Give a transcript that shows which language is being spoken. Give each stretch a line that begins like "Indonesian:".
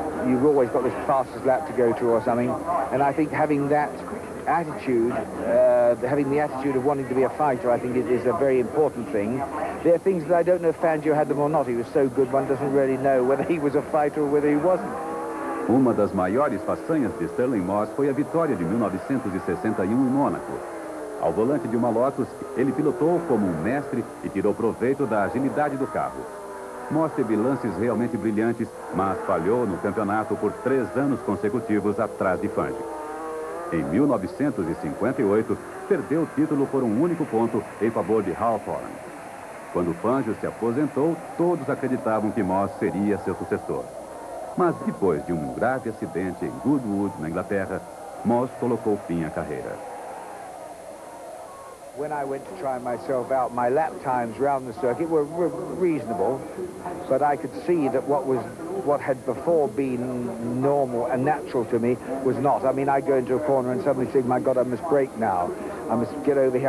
English: You've always got this fastest lap to go to or something, and I think having that attitude, having the attitude of wanting to be a fighter, I think is a very important thing. There are things that I don't know if Fangio had them or not. He was so good, one doesn't really know whether he was a fighter or whether he wasn't.
Portuguese: Uma das maiores façanhas de Stirling Moss foi a vitória de 1961 em Mônaco. Ao volante de uma Lotus, ele pilotou como um mestre e tirou proveito da agilidade do carro. Moss teve lances realmente brilhantes, mas falhou no campeonato por 3 anos consecutivos atrás de Fangio. Em 1958, perdeu o título por um único ponto em favor de Hawthorne. Quando Fangio se aposentou, todos acreditavam que Moss seria seu sucessor. Mas depois de um grave acidente em Goodwood, na Inglaterra, Moss colocou fim à carreira.
English: When I went to try myself out, my lap times around the circuit were reasonable, but I could see that what had before been normal and natural to me was not. I mean, I'd go into a corner and suddenly think, my God, I must brake now. I must get over here.